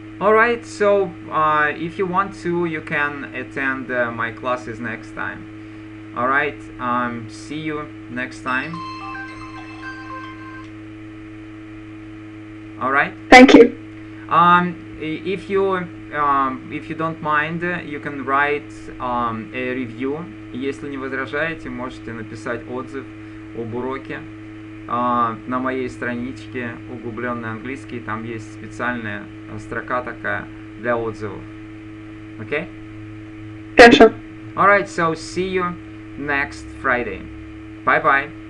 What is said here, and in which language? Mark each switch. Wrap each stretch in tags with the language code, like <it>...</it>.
<en>All right, so if you want to, you can attend my classes next time. All right, see you next time. All right. Thank you. If you don't mind, you can write a review.</en> <ru>Если не возражаете, можете написать отзыв об уроке на моей страничке «Углубленный английский». Там есть специальная строка такая для отзывов.</ru> <en>Okay?</en> <ru>Хорошо.</ru> <en>Alright, so see you next Friday. Bye-bye.</en>